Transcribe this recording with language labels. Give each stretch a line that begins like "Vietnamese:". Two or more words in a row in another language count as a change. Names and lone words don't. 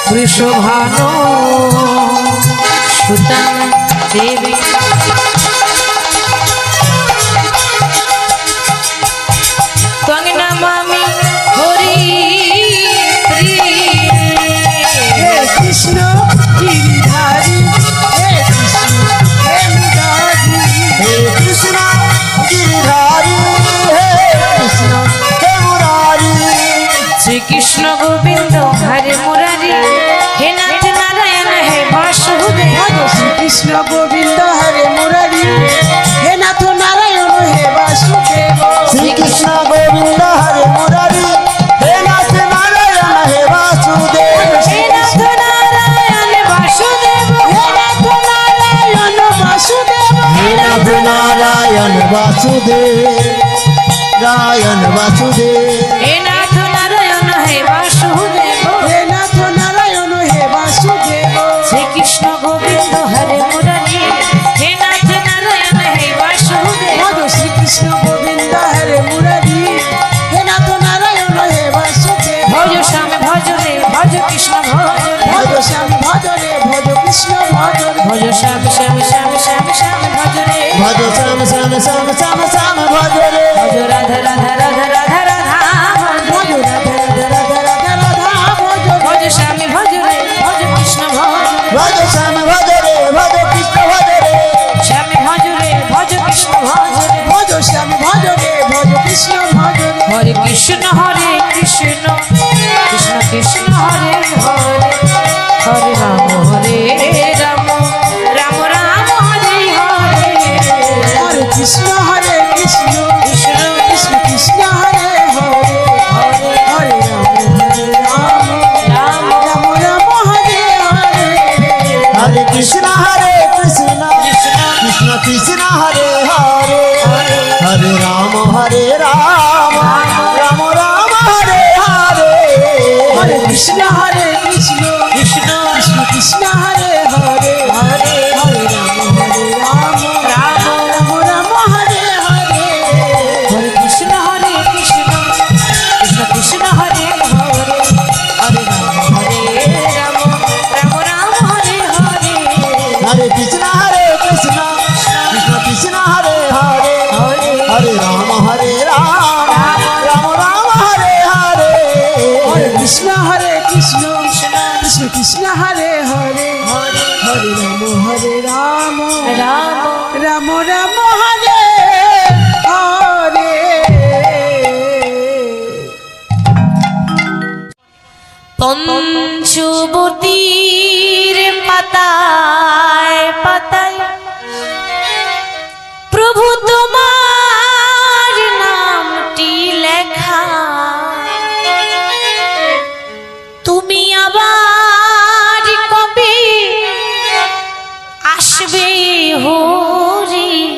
Sanskrit: শোভানো সুতান দেবী ত্বং নমামি হরি হে কৃষ্ণ গিরিধারী হে কৃষ্ণ হে মুরারি हे कृष्ण गिरिधारी हे कृष्ण हे मुरारी শ্রীকৃষ্ণ গোবিন্দ হরে মুরারি হে নাথ নারায়ণ হে বাসুদেব ভজ শ্রীকৃষ্ণ গোবিন্দ হরে মুরারি হে নাথ নারায়ণ হে বাসুদেব श्री कृष्ण गोविंद हरे मुरारी हे नाथ नारायण हे वासुदेव হে নাথ নারায়ণ বাসুদেব হে নাথ নারায়ণ বাসুদেব हे नाथ नारायण वासुदेव रायण वासुदेव হে নাথ নারায়ণ হে বাসুদেব হে নাথ নারায়ণ হে বাসুদেব শ্রীকৃষ্ণ গোবিন্দ হরে মুরারি হে নাথ নারায়ণ হে বাসুদেব ভজ শ্রীকৃষ্ণ গোবিন্দ হরে মুরারি হে নাথ নারায়ণ হে বাসুদেব
Hindi: भज श्याम भज रे भज कृष्ण भज रे भज श्याम भज रे भज कृष्ण भज रे भज श्याम श्याम श्याम श्याम श्याम भज रे भज श्याम श्याम श्याम श्याम श्याम भज रे भज राधा राधा राधा राधा राधा भज राधा राधा राधा राधा भज भज स्वामी भज रे भज कृष्ण भज रे भज श्याम भज रे भज कृष्ण भज रे स्वामी भज रे भज कृष्ण भज रे भज श्याम भज रे भज कृष्ण भज रे
Sanskrit: হরে কৃষ্ণ হরে কৃষ্ণ কৃষ্ণ কৃষ্ণ হরে হরে হরে রাম হরে রাম রাম রাম হরে হরে হরে কৃষ্ণ হরে কৃষ্ণ কৃষ্ণ কৃষ্ণ কৃষ্ণ হরে হরে হরে হরে রাম রাম রাম রাম হরে হরে हरे कृष्ण कृष्ण कृष्ण हरे हरे हरे राम हरे राम राम राम हरे हरे হরে কৃষ্ণ হরে কৃষ্ণ কৃষ্ণ কৃষ্ণ কৃষ্ণ হরে হরে হরে হরে রাম রাম রাম রাম হরে হরে হরে কৃষ্ণ কৃষ্ণ কৃষ্ণ হরে হরে হরে রাম রাম রাম রাম হরে হরে हरे कृष्ण कृष्ण कृष्ण हरे हरे हरे राम हरे राम राम राम हरे हरे হরে কৃষ্ণ হরে কৃষ্ণ কৃষ্ণ কৃষ্ণ হরে হরে হরে হরে রাম রাম রাম রাম হরে হরে
Bangla: পঞ্চবতীর পাতায় পাতায় প্রভু তোমার নামটি লেখা তুমি আবার কবে আসবে হরি